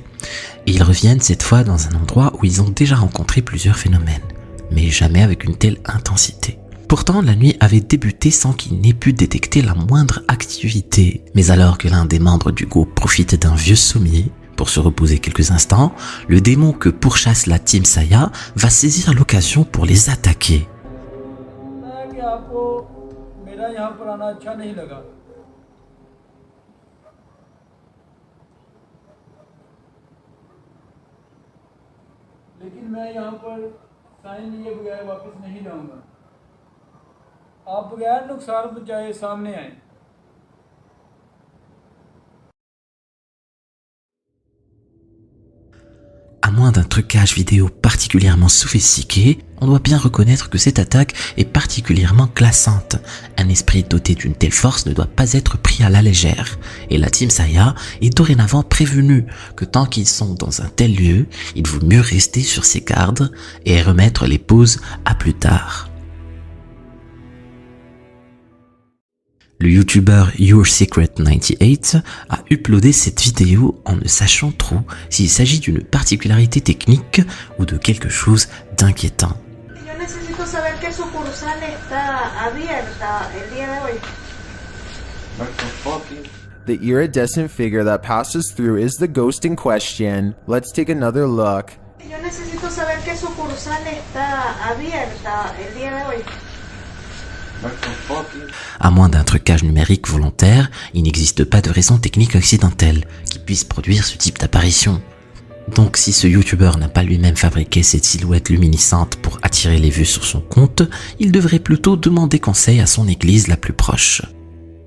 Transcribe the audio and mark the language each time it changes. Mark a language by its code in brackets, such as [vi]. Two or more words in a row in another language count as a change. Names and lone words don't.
[fr] Et ils reviennent cette fois dans un endroit où ils ont déjà rencontré plusieurs phénomènes, mais jamais avec une telle intensité. Pourtant, la nuit avait débuté sans qu'ils n'aient pu détecter la moindre activité. Mais alors que l'un des membres du groupe profite d'un vieux sommier pour se reposer quelques instants, le démon que pourchasse la Team Saya va saisir l'occasion pour les attaquer. [hi] मेरा यहाँ पर आना अच्छा नहीं लगा लेकिन मैं यहाँ पर साइन लिए बगैर वापस नहीं जाऊँगा आप बगैर नुकसान पहुँचाए सामने आए [fr] À moins d'un trucage vidéo particulièrement sophistiqué, on doit bien reconnaître que cette attaque est particulièrement glaçante. Un esprit doté d'une telle force ne doit pas être pris à la légère. Et la Team Saya est dorénavant prévenue que tant qu'ils sont dans un tel lieu, il vaut mieux rester sur ses gardes et remettre les pauses à plus tard. Le youtubeur YourSecret98 a uploadé cette vidéo en ne sachant trop s'il s'agit d'une particularité technique ou de quelque chose d'inquiétant. [es] Yo necesito saber qué sucursal está abierta el día de hoy. [en] The iridescent figure that passes through is the ghost in question. Let's take another look. [es] Yo necesito saber qué sucursal está abierta el día de hoy. [fr] À moins d'un trucage numérique volontaire, il n'existe pas de raison technique accidentelle qui puisse produire ce type d'apparition. Donc si ce youtubeur n'a pas lui-même fabriqué cette silhouette luminescente pour attirer les vues sur son compte, il devrait plutôt demander conseil à son église la plus proche.